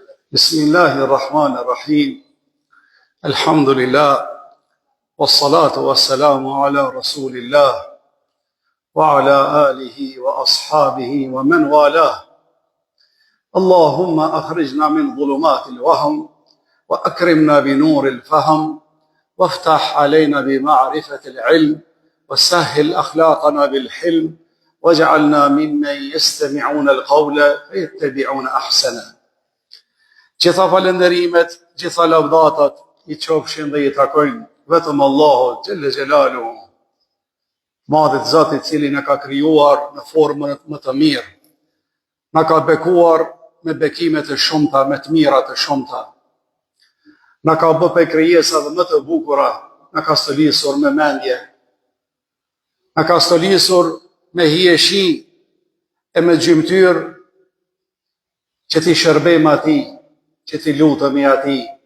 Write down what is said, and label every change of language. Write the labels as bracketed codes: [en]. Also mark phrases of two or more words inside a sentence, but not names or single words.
[ar] بسم الله الرحمن الرحيم الحمد لله والصلاة والسلام على رسول الله وعلى آله وأصحابه ومن والاه اللهم أخرجنا من ظلمات الوهم وأكرمنا بنور الفهم وافتح علينا بمعرفة العلم وسهل أخلاقنا بالحلم واجعلنا ممن يستمعون القول فيتبعون أحسنه. [sq] Gjitha falënderimet, gjitha lavdatat i qofshin dhe i takojnë vetëm Allahut [ar] جل جلاله, [sq] madhit Zoti i cili na ka krijuar në formën më të mirë, na ka bekuar me bekime të shumta, me të mira të shumta, na ka bërë pe krijesave më të bukura, na ka stolisur me mendje, na ka stolisur me hijeshi e me gjymtyr që ti shërbejmë atij, që ti lutemi atij.